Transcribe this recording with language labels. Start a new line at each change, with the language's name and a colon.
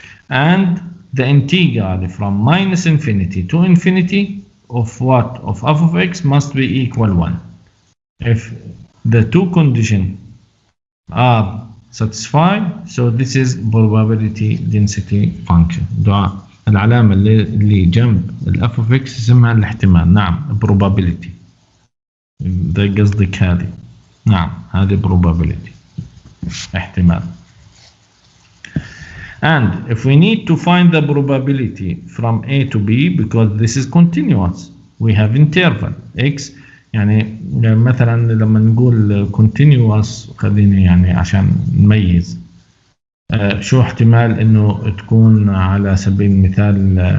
English: And the integral from minus infinity to infinity of what? Of f of x must be equal 1. If the two conditions are satisfied, so this is probability density function.
Arabic: دعاء العلامة اللي جنب ال f of x اسمها الاحتمال. نعم probability. ده قصدك هذه. نعم هذه probability احتمال.
English: And if we need to find the probability from A to B, because this is continuous, we have interval x.
Arabic: يعني مثلا لما نقول continuous خليني يعني عشان نميز شو احتمال انه تكون على سبيل المثال